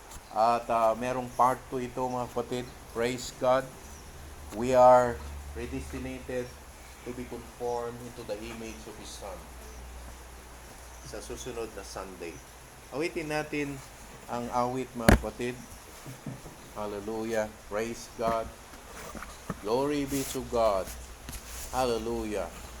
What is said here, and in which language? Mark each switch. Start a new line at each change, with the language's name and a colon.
Filipino: At merong part 2 ito, mga kapatid.
English: Praise God. We are predestinated to be conformed into the image of His Son.
Filipino: Sa susunod na Sunday. Awitin natin ang awit, mga kapatid.
English: Hallelujah. Praise God. Glory be to God. Hallelujah.